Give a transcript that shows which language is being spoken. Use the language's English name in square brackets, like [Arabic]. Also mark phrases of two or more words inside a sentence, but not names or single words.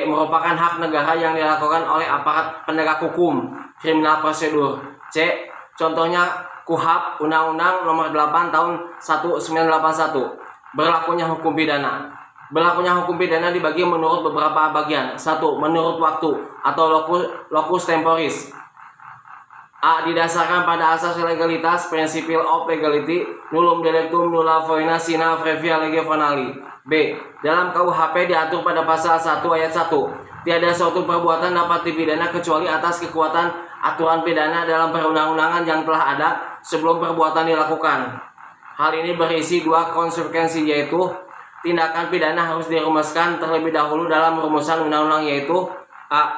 [Indonesian] Merupakan hak negara yang dilakukan oleh aparat penegak hukum, [English] kriminal prosedur. [Indonesian] C. Contohnya KUHP, Undang-Undang Nomor 8 Tahun 1981. Berlakunya hukum pidana. Berlakunya hukum pidana dibagi menurut beberapa bagian. 1. Menurut waktu atau [Latin] locus temporis. [Indonesian] A. Didasarkan pada asas legalitas, [English] principle of legality, [Latin] nullum delictum nulla foena sine previa lege venali. [Indonesian] B. Dalam KUHP diatur pada pasal 1 ayat 1, tiada suatu perbuatan dapat dipidana kecuali atas kekuatan aturan pidana dalam perundang-undangan yang telah ada sebelum perbuatan dilakukan. Hal ini berisi 2 konsekuensi, yaitu tindakan pidana harus dirumuskan terlebih dahulu dalam rumusan undang-undang, yaitu A.